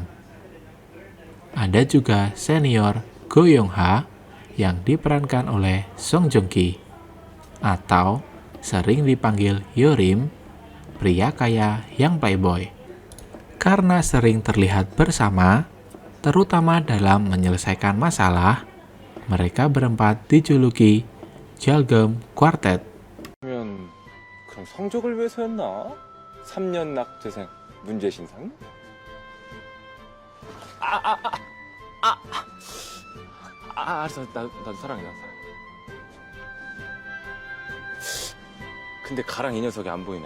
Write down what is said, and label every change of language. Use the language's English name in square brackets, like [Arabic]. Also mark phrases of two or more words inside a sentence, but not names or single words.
[Indonesian] Ada juga senior Go Yong-ha yang diperankan oleh Song Joong-ki, atau sering dipanggil Yorim, pria kaya yang playboy. Karena sering terlihat bersama, terutama dalam menyelesaikan masalah, mereka berempat dijuluki Jalgum Quartet. [Korean] 그러면 그럼 성적을 위해서였나? 3년 낙제생 문제 신상? 알았어. 나도 사랑해. 근데 가랑 이 녀석이 안 보이네.